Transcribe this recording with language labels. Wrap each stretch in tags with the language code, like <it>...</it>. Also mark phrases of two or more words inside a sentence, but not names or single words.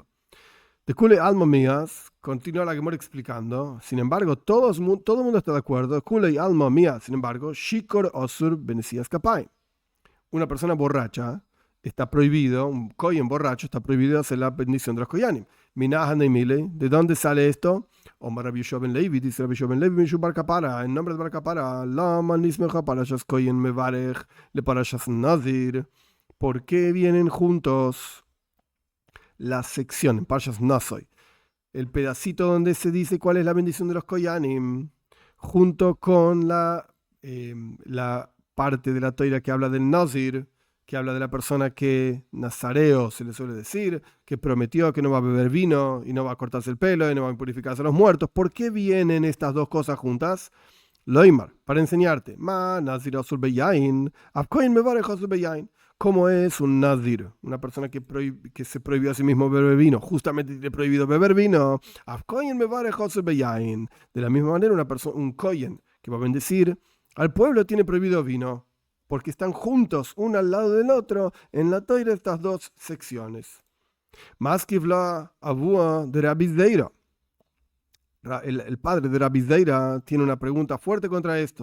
<arc>דכולי עלמא מיהא,</arc> <es>continúa la Gemara explicando, sin embargo, todo el mundo está de acuerdo,</es> <arc>כולי עלמא מיהא,</arc> <es>sin embargo,</es> <he>שיכור אסור בנשיאת כפים.</he> <es>Una persona borracha está prohibido, un kohen borracho está prohibido hacer la bendición de los koyanim.</es> <arc>מנא הני מילי,</arc> <es>¿de dónde sale esto?</es> <he>אמר רבי יהושע בן לוי, dice Rabbi Yoshua ben Levi, משום בר קפרא,</he> <es>en nombre de Bar Kapara,</es> <he>למה נסמכה פרשת כהן מברך לפרשת נזיר.</he> <es>¿Por qué vienen juntos la sección en</es> <he>פרשת נשא?</he> <es>El pedacito donde se dice cuál es la bendición de los koyanim, junto con la parte de la toira que habla del Nazir, que habla de la persona que nazareo se le suele decir, que prometió que no va a beber vino y no va a cortarse el pelo y no va a purificarse a los muertos. ¿Por qué vienen estas dos cosas juntas? Loimar, para enseñarte.</es> <he>מה נזיר אסור ביין, אף כהן מברך אסור ביין.</he> <es>¿Cómo es un nazir? Una persona que se prohibió a sí mismo beber vino. Justamente tiene prohibido beber vino.</es> <he>אף כהן מברך אסור ביין.</he> <es>De la misma manera, un kohen que va a bendecir al pueblo tiene prohibido vino. Porque están juntos, uno al lado del otro, en la Toira estas dos secciones.</es> <arc>מתקיף לה אבוה דרבי זירא.</arc> <es>El padre de Rabbi Zeira tiene una pregunta fuerte contra esto.</es>